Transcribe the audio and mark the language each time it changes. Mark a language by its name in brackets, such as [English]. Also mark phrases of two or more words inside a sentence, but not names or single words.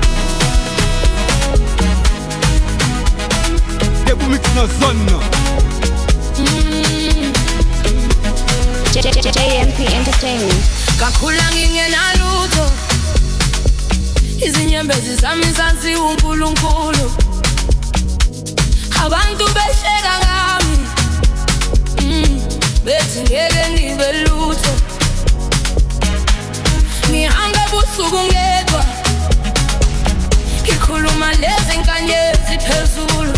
[English] Debou mix na zone. JMP Entertainment. [Zulu] Kakhula ngingena lutho, izinyembezi zami zansi uNkulunkulu. Abantu behleka ngami, bethi ngeke ngibe lutho. Ngihamba busuku ngedwa, ngikhuluma lezi nkanyezi phezulu.